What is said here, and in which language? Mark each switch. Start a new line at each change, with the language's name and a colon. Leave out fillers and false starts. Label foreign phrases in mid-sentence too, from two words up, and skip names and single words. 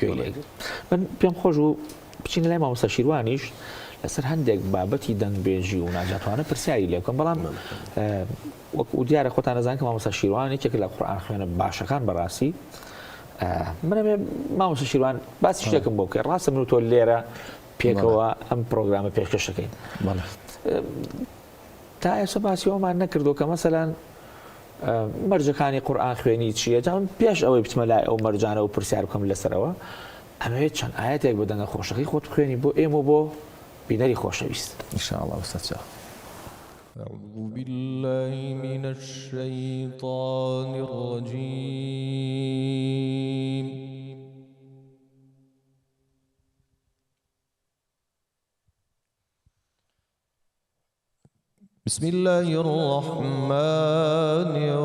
Central Kurdish: من پێم خۆش و بچین لای مامۆستا شیروانیش لەسەر هەندێک بابەتی دەنگبێژی و ناجاتوانە پرسیاری لێ بکەم بەڵام وەکو دیارە خۆتان نەزان کە مامۆستا شیروان یەکێک لە قورئان خوێنە باشەکان بەڕاستی منەمێ مامۆستا شیروان باسی شتێکم بۆ بکەی ڕاستە من و تۆ لێرە پێکەوە ئەم پرۆگرامە پێشکەشەکەین تا ئێستا باسی ئەومان نەکردو کە مەسەلەن مەرجەکانی قورئان خوێنی چییە جام پێش ئەوەی بچمە لای ئەو مەرجانە و پرسیار بکەم لەسەرەوە ئەمەوێت چەند ئاەتێک بە دەنگە خۆشەکەی خۆت بخوێنی بۆ ئێمە بۆ بینەری خۆشەویست
Arabic: إن شاء الله أستاذ شاه. أعوذ بالله من الشيطان الرجيم بسم الله الرحمن